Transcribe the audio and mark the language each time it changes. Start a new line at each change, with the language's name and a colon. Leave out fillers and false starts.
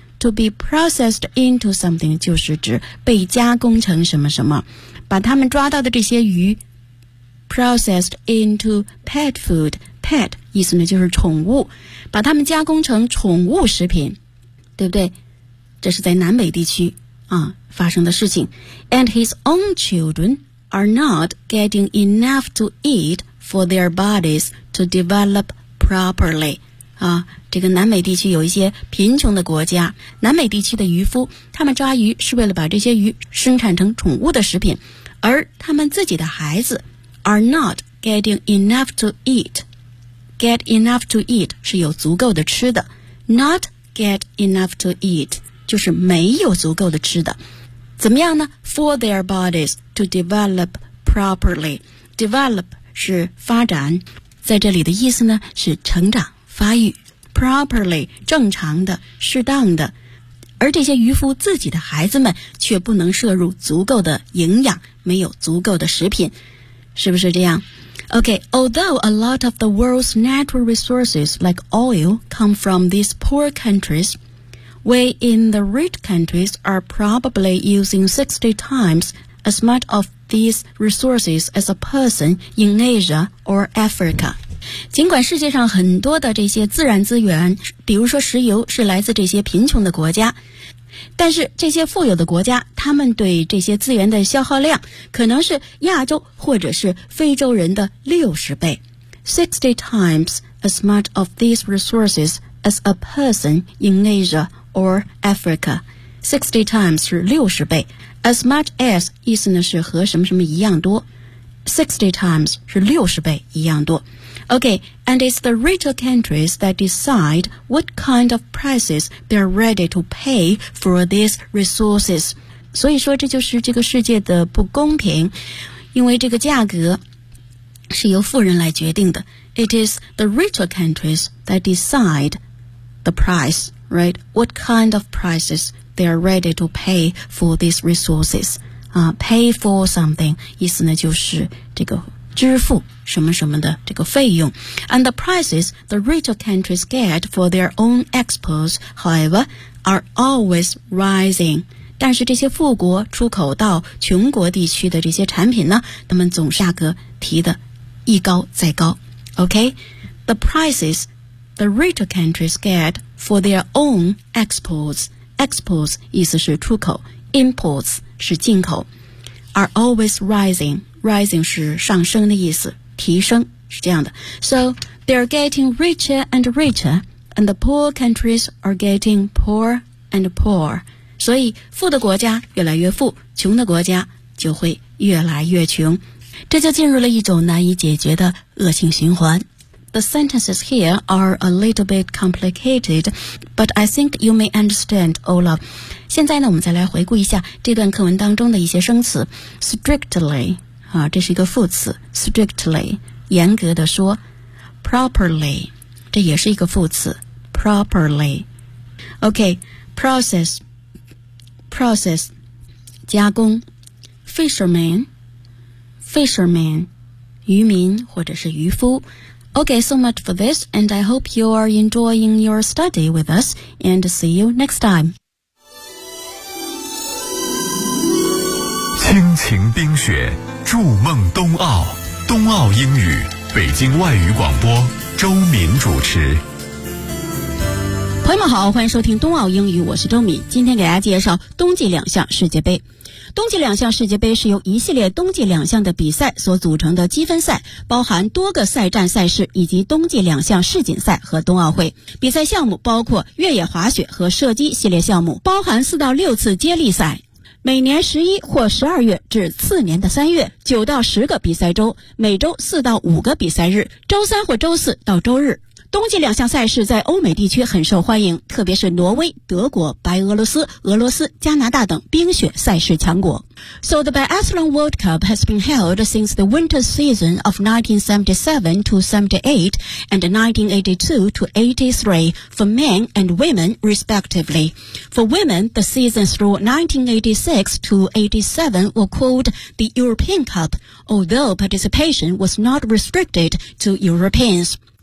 English: To be processed into something
Chinese: 就是指被加工成什么什么，把他们抓到的这些鱼
English: processed into pet food.
Chinese: Pet 意思呢就是宠物，把他们加工成宠物食品，对不对？这是在南美地区啊发生的事情。
English: And his own children are not getting enough to eat for their bodies to develop properly.
Chinese: 啊，这个南美地区有一些贫穷的国家，南美地区的渔夫，他们抓鱼是为了把这些鱼生产成宠物的食品，而他们自己的孩子
English: are not getting enough to eat. Get enough to eat
Chinese: 是有足够的吃的，
English: not get enough to eat
Chinese: 就是没有足够的吃的。怎么样呢？
English: For their bodies to develop properly.
Chinese: Develop 是发展，在这里的意思呢是成长发育。 Properly 正常的适当的，而这些渔夫自己的孩子们却不能摄入足够的营养，没有足够的食品，是不是这样？
English: OK, although a lot of the world's natural resources like oil come from these poor countriesWe in the rich countries are probably using 60 times as much of these resources as a person in Asia or Africa.
Chinese: 尽管世界上很多的这些自然资源，比如说石油，是来自这些贫穷的国家，但是这些富有的国家，他们对这些资源的消耗量可能是亚洲或者是非洲人的60倍。
English: 60 times as much of these resources as a person in Asia or Africa.
Chinese: 60 times 是60倍， as much as 意思呢是和什么什么一样多， 60 times 是60倍一样多。
English: OK, and it's the richer countries that decide what kind of prices they're ready to pay for these resources.
Chinese: 所以说这就是这个世界的不公平，因为这个价格是由富人来决定的。
English: It is the richer countries that decide the priceRight, what kind of prices they are ready to pay for these resources? Pay for something
Chinese: 意思呢就是这个支付什么什么的这个费用。
English: And the prices the richer countries get for their own exports, however, are always rising.
Chinese: 但是这些富国出口到穷国地区的这些产品呢，他们总价格提的一高再高。
English: OK, the prices the richer countries get for their own exports.
Chinese: Exports 意思是出口 ,imports 是进口 ,
English: are always rising.
Chinese: Rising 是上升的意思提升是这样的。
English: So, they're getting richer and richer, and the poor countries are getting poor and poor.
Chinese: 所以富的国家越来越富穷的国家就会越来越穷。这就进入了一种难以解决的恶性循环。
English: The sentences here are a little bit complicated, but I think you may understand, Olaf.
Chinese: 现在呢，我们再来回顾一下这段课文当中的一些生词。 Strictly, 啊，这是一个副词。Strictly, 严格的说。 Properly, 这也是一个副词。Properly. Okay, process, 加工。 Fisherman, 渔民或者是渔夫。
English: Okay, so much for this, and I hope you are enjoying your study with us, and see you next time.
Chinese: 亲情冰雪，筑梦冬奥，冬奥英语，北京外语广播，周敏主持。朋友们好，欢迎收听冬奥英语，我是周敏，今天给大家介绍冬季两项世界杯。冬季两项世界杯是由一系列冬季两项的比赛所组成的积分赛，包含多个赛站赛事以及冬季两项世锦赛和冬奥会。比赛项目包括越野滑雪和射击系列项目，包含四到六次接力赛。每年11或12月至次年的3月，9到10个比赛周，每周4到5个比赛日，周三或周四到周日。冬季两项赛事在欧美地区很受欢迎，特别是挪威、德国、白俄罗斯、俄罗斯、加拿大等冰雪赛事强国。
English: So the Biathlon World Cup has been held since the winter season of 1977 to 78 and 1982 to 83 for men and women respectively. For women, the season through 1986 to 87 were called the European Cup, although participation was not restricted to Europeans.